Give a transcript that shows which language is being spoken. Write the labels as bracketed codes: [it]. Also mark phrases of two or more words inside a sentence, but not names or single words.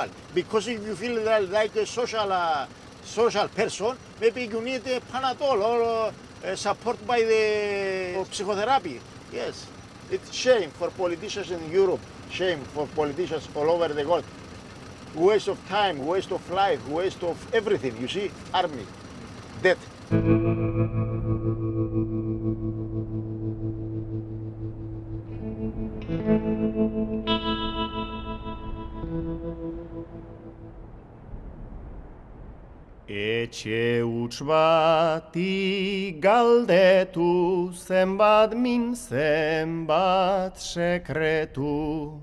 [en] Because if you feel like a social person, maybe you need a Panadol or support by the psychotherapy. Yes. It's shame for politicians in Europe, shame for politicians all over the world. Waste of time, waste of life, waste of everything. You see, army, death. [eu] Etxe huts bati galdetu, zenbat min, zenbat sekretu,